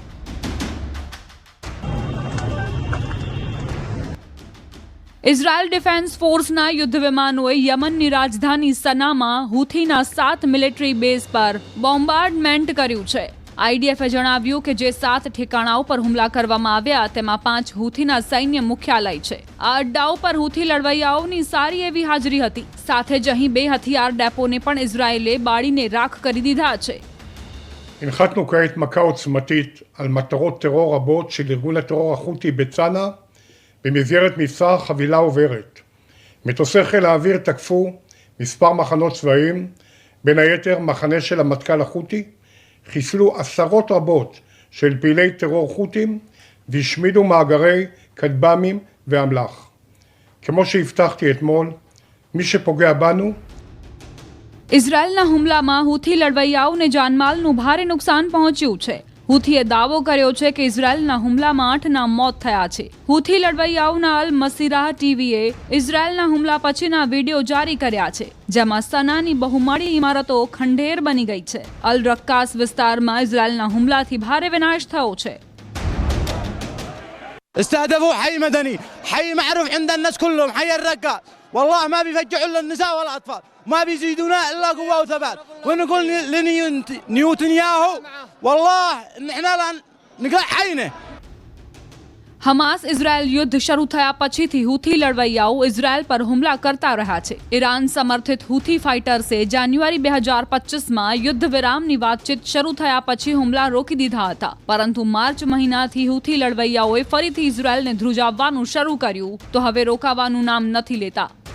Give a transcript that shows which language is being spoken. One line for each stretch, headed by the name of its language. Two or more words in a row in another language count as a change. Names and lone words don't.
Gujarati: ઇઝરાયેલ ડિફેન્સ ફોર્સના યુદ્ધ વિમાનોએ યમનની રાજધાની સનામાં હુથીના 7
English: military base
Gujarati: પર બોમ્બાર્ડમેન્ટ કર્યું છે. આઈડીએફે જણાવ્યું કે જે 7 ઠેકાણાઓ પર હુમલા કરવામાં આવ્યા તેમાં 5 હુથીના સૈન્ય મુખ્યાલય છે. આ અડ્ડાઓ પર હુથી લડવૈયાઓની સારી એવી હાજરી હતી. સાથે જ અહીં 2 હથિયાર ડેપોને પણ ઇઝરાયેલે બાળીને રાખ કરી દીધા છે.
Hebrew: הנחתנו כעת מכה עוצמתית על מטרות טרור רבות של ארגון הטרור החותי בצנעא במסגרת מבצע חבילה עוברת. מטוסי חיל האוויר תקפו מספר מחנות צבאיים, בין היתר מחנה של המטכ"ל החותי, חיסלו עשרות רבות של פעילי טרור חותים והשמידו מאגרי כטב"מים ואמל"ח. כמו שהבטחתי אתמול, מי שפוגע בנו
Gujarati: ઇઝરાયેલના હુમલામાં હુથી લડવૈયાઓને જાનમાલનું ભારે નુકસાન પહોંચ્યું છે. હુથીએ દાવો કર્યો છે કે ઇઝરાયેલના હુમલામાં 8ના મોત થયા છે. હુથી લડવૈયાઓના અલ મસીરાહ ટીવીએ ઇઝરાયેલના હુમલા પછીના વિડીયો જારી કર્યા છે, જેમાં સનાની બહુમાળી ઇમારતો ખંડેર બની ગઈ છે. અલ રક્કાસ વિસ્તારમાં ઇઝરાયેલના હુમલાથી ભારે વિનાશ થયો છે.
Arabic: استهدفوا حي مدني، حي معروف عند الناس كلهم، حي الرقة. والله ما بيفجعوا الا النساء والاطفال، ما بيزيدونا الا قوه وثبات. ونقول لنيوتنياهو والله ان احنا لا نقلع عينه.
Gujarati: હમાસ ઇઝરાયલ યુદ્ધ શરૂ થયા પછીથી હુથી લડવૈયાઓ ઇઝરાયલ પર હુમલા કરતા રહ્યા છે. ઈરાન સમર્થિત હુથી ફાઇટર્સે જાન્યુઆરી 2025માં યુદ્ધ વિરામની વાતચીત શરૂ થયા પછી હુમલા રોકી દીધા હતા, પરંતુ માર્ચ મહિનાથી હુથી લડવૈયાઓએ ફરીથી ઇઝરાયલને ધ્રુજાવવાનું શરૂ કર્યું તો હવે રોકાવાનું નામ નથી લેતા.